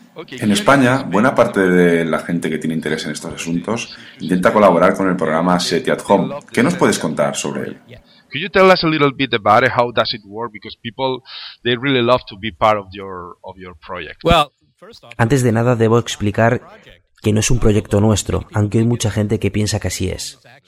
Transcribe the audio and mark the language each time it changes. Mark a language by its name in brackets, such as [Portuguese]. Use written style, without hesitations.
[Spanish] En España, buena parte de la gente que tiene interés en estos asuntos intenta colaborar con el programa SETI at Home. ¿Qué nos puedes contar sobre él? [English] Could you tell us a little bit about it? How does it work? Because people, they really love to be part of your project. [Spanish] Well, antes de nada debo explicar que no es un proyecto nuestro, aunque hay mucha gente que piensa que así es.